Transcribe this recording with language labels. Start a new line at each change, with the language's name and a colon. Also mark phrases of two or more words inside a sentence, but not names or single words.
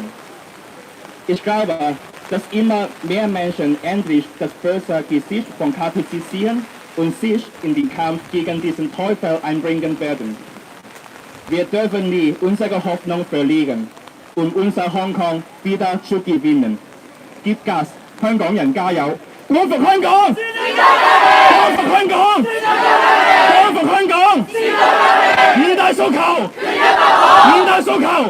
German: Ich glaube, dass immer mehr Menschen endlich das böse Gesicht von KPC sehen und sich in den Kampf gegen diesen Teufel einbringen werden. Wir dürfen nie unsere Hoffnung verlieren, um unser Hongkong wieder zu gewinnen. Gib Gas,
Cantonese: 香港人加油！光復香港！光復香港！光復香港！五大訴求！五大訴求！